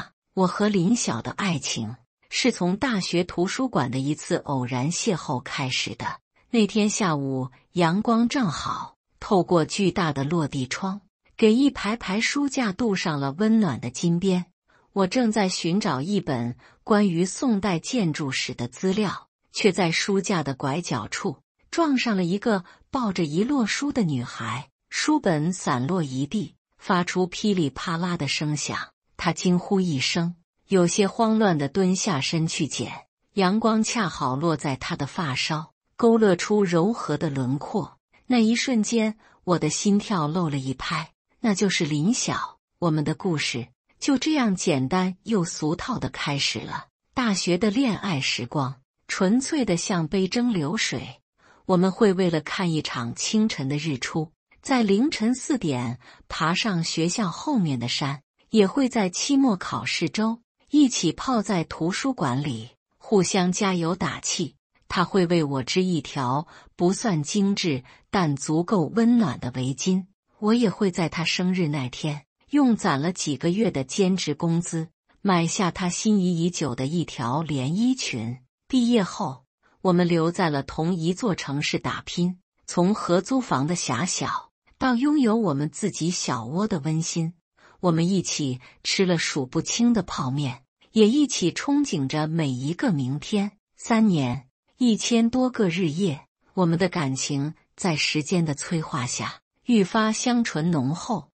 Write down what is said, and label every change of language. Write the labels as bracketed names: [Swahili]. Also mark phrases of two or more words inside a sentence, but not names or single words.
[Chinese] 我和林曉的愛情是從大學圖書館的一次偶然邂逅開始的。那天下午，陽光正好，透過巨大的落地窗，給一排排書架鍍上了溫暖的金邊。我正在尋找一本關於宋代建築史的資料，卻在書架的拐角處撞上了一個抱着一摞書的女孩，書本散落一地，發出噼里啪啦的聲響。她驚呼一聲，有些慌亂地蹲下身去撿。陽光恰好落在她的髮梢，勾勒出柔和的輪廓。那一瞬間，我的心跳漏了一拍。那就是林曉，我們的故事就這樣簡單又俗套地開始了。大學的戀愛時光，純粹的像杯蒸流水。我們會為了看一場清晨的日出，在凌晨4點爬上學校後面的山，也會在期末考試周一起泡在圖書館裡，互相加油打氣。他會為我織一條不算精緻但足夠溫暖的圍巾，我也會在他生日那天用攢了幾個月的兼職工資買下他心儀已久的一條連衣裙。畢業後，我們留在了同一座城市打拼，從合租房的狹小到擁有我們自己小窩的溫馨。我們一起吃了數不清的泡麵，也一起憧憬着每一個明天。3年，1000多個日夜，我們的感情在時間的催化下愈發香醇濃厚。